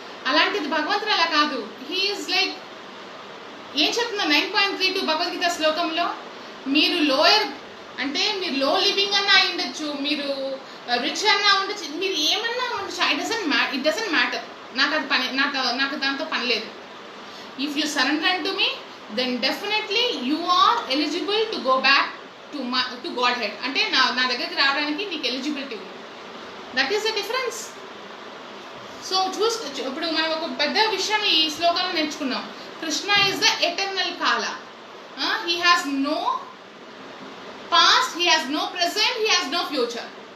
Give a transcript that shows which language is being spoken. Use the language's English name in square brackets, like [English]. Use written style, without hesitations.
[Telugu] అలాంటిది భగవంతుడు అలా కాదు. హీఈస్ లైక్ ఏం చెప్తున్నారు 9.32 భగవద్గీత శ్లోకంలో, మీరు లోయర్ అంటే మీరు లో లివింగ్ అన్నా అయి ఉండొచ్చు, మీరు రిచ్ అన్నా ఉండొచ్చు, మీరు ఏమన్నా ఉండొచ్చు, ఇట్ డజంట్ మ్యాటర్. నాకు అది నాకు దాంతో పని లేదు. [English] If you surrender unto me, then definitely you are eligible to go back to Godhead. [Telugu] అంటే నా దగ్గరికి రావడానికి నీకు ఎలిజిబిలిటీ ఉంది. [English] That is the difference. [Telugu] So ఇప్పుడు మనం ఒక పెద్ద విషయం ఈ శ్లోకంలో నేర్చుకున్నాం. [English] Krishna is the eternal kala. He has no past, he has no present, he has no future.